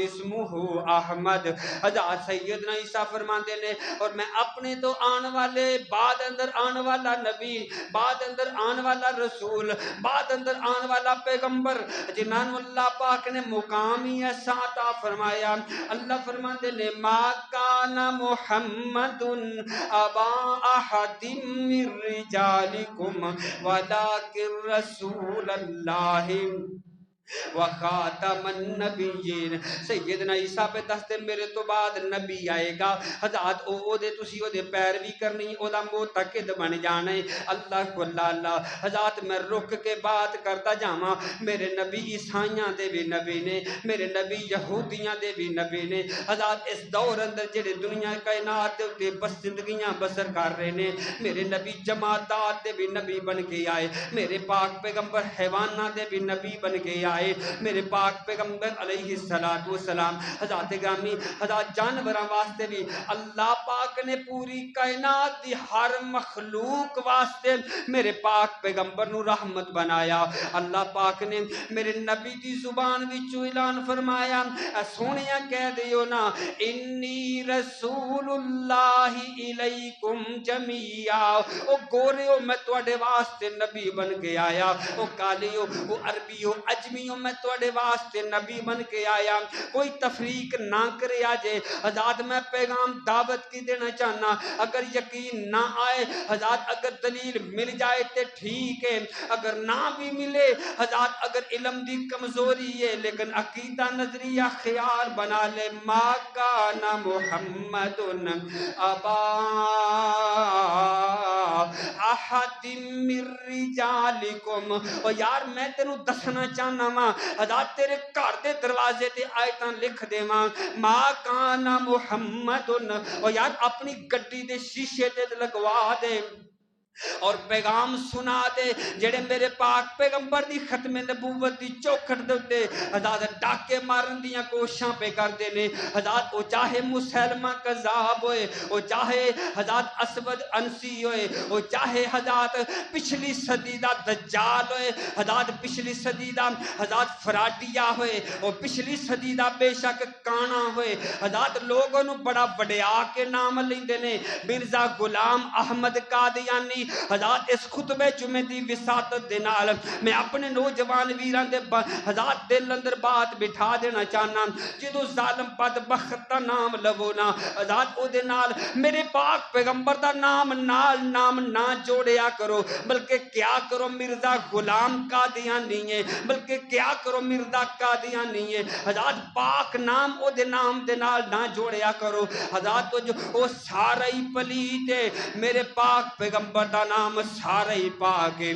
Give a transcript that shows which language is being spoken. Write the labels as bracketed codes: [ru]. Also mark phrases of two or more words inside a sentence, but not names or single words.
[pa] اسمہ احمد حضرت سیدنا عیسیٰ فرماندے نے اور میں اپنے تو آن والے بعد اندر آن والا نبی بعد اندر آن والا رسول بعد اندر آن والا پیغمبر جنہاں اللہ پاک نے مقام ہی ایسا عطا فرمایا اللہ فرماندے نے [ar] ما کان محمد ابا احد من رجالکم ولکن رسول اللہ وخاتم النبیین [pa] سیدنا عیسیٰ پہ دستے میرے تو بعد نبی آئے گا حضرات او دے تسی او دے پیروی کرنی او دا معتقد بن جانا ہے اللہ اللہ حضرات میں رک کے بات کرتا جاواں میرے نبی عیسائیاں دے بھی نبی نے میرے نبی یہودیاں دے بھی نبی نے حضرات اس دور اندر جڑے دنیا کائنات دے اتے بس زندگیاں بسر کر رہے نے میرے نبی جماعتات دے بھی نبی بن کے آئے میرے پاک پیغمبر حیوانات دے بھی نبی بن کے آئے میرے پاک پیغمبر [ar] علیہ السلام [pa] حضرات گرامی حضرات جانوراں واسطے بھی اللہ پاک نے پوری کائنات دی ہر مخلوق واسطے میرے پاک پیغمبر نو رحمت بنایا اللہ پاک نے میرے نبی دی زبان وچوں اعلان فرمایا اے سونیا کہہ دیو نا [ar] انی رسول اللہ الیکم جمیعا [pa] او گوریو میں تواڈے واسطے نبی بن کے آیا او کالیو او عربیو اجمیو میں تواڈے واسطے نبی بن کے آیا کوئی تفریق نہ کرے آجے حضرات میں پیغام دعوت کی دینا چاہنا اگر یقین نہ آئے حضرات اگر دلیل مل جائے تے ٹھیک ہے اگر نہ بھی ملے حضرات اگر علم دی کمزوری ہے لیکن عقیدہ نظریہ خیال بنا لے [ar] ما کان محمد ابا احد من رجالکم [pa] اور یار میں تینوں دسنا چاہنا ماں حضرات تیرے گھر دے دروازے تے آیتاں لکھ دے ماں [ar] ما کان محمد [pa] اور یار اپنی گڈی دے شیشے تے لگوا دے اور پیغام سنا دے جڑے میرے پاک پیغمبر دی ختم نبوت دی چوکھٹ دے اُتے حضرات ڈاکے مارن دیاں کوششاں پہ کر دے نے حضرات او چاہے مسلمہ کذاب ہوئے او چاہے حضرات اسود انسی ہوئے او چاہے حضرات پچھلی صدی دا دجال ہوئے حضرات پچھلی صدی دا حضرات فراڈیا ہوئے او پچھلی صدی دا بے شک کانا ہوئے حضرات لوگوں نو بڑا وڈیا کے نام لیندے نے مرزا غلام احمد قادیانی حضرات اس خطبہ جمعے دی وساطت دے نال میں اپنے نوجوان ویران دے حضرات دل اندر بات بٹھا دینا چاہنا جدو ظالم بدبخت دا نام لو نا حضرات او دے نال میرے پاک پیغمبر دا نام نہ جوڑیا کرو بلکہ کیا کرو مرزا غلام قادیانی ہے بلکہ کیا کرو مرزا قادیانی ہے حضرات پاک نام او دے نام دے نال نہ جوڑیا کرو حضرات جو او سارا ہی پلیت ہے میرے پاک پیغمبر دا دا نام سارا ہی پاک ہے۔